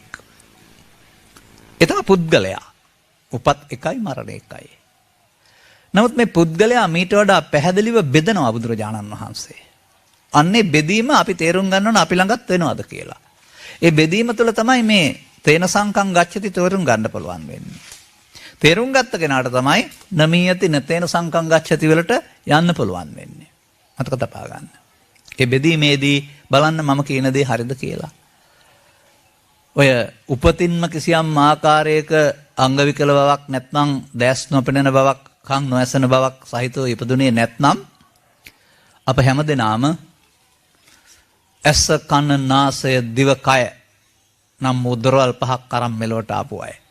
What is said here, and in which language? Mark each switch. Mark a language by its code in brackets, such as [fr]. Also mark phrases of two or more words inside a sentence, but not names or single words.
[si] එතන පුද්ගලයා. උපත් එකයි මරණ එකයි. නමුත් මේ පුද්ගලයා මීට වඩා පැහැදිලිව බෙදනවා බුදුරජාණන් වහන්සේ. අන්නේ බෙදීම අපි තේරුම් ගන්න ඕන අපි ළඟත් වෙනවද කියලා. ඒ බෙදීම තුළ තමයි මේ [pi] තේන සංකම් ගච්ඡති [si] තේරුම් ගන්න පුළුවන් වෙන්නේ. තේරුම් ගත්ත කෙනාට තමයි [pi] නමීයති නතේන සංකම් ගච්ඡති [si] වලට යන්න පුළුවන් වෙන්නේ. මතක තබා ගන්න. ඒ බෙදීමේදී බලන්න මම කියන දේ හරිද කියලා. ඔය උපතින්ම කිසියම් ආකාරයක අංග විකල බවක් නැත්නම් දැස් නොපෙනෙන බවක් කන් නොඇසෙන බවක් සහිතව ඉපදුනේ නැත්නම් අප හැමදෙනාම ඇස කන නාසය දිව කය නම් මුද්‍රවල් පහක් අරන් මෙලොවට ආපු අය.